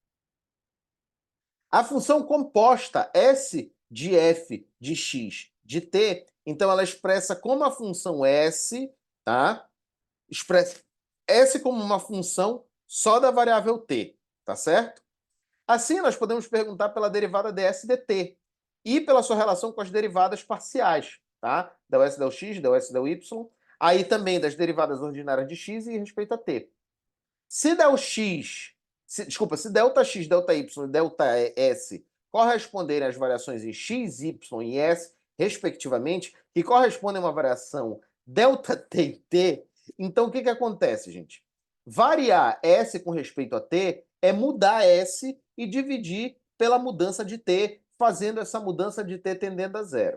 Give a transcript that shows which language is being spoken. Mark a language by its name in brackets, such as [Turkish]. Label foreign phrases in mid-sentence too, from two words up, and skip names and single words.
[Portuguese] A função composta S de f de x de t, então ela expressa como a função S, tá? Expressa S como uma função só da variável t, tá certo? Assim, nós podemos perguntar pela derivada ds dt e pela sua relação com as derivadas parciais, tá? Del s del x, del s del y, aí também das derivadas ordinárias de x e respeito a t. Se del x, se delta x, delta y e delta s corresponderem às variações em x, y e s, respectivamente, que correspondem a uma variação delta t e t, então o que acontece, gente? Variar s com respeito a t é mudar s e dividir pela mudança de t, fazendo essa mudança de t tendendo a zero.